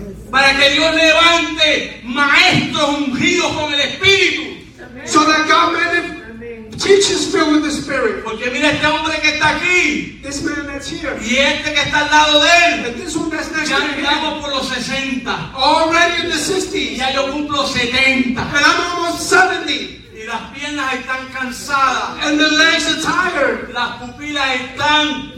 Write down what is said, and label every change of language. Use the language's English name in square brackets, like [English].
[Spanish] Para que Dios levante maestros ungidos con el Espíritu. [English] So that God may the teachers filled with the Spirit. [Spanish] Porque mira este hombre que está aquí. [English] This man that's here. [Spanish] Y este que está al lado de él. [English] And this one that's next [Spanish] ya andamos por los 60. [English] Already in the 60s. [Spanish] Ya yo cumplo 70. [English] And I'm almost 70. [Spanish] Y las piernas están cansadas. [English] And the legs are tired. [Spanish] Las pupilas están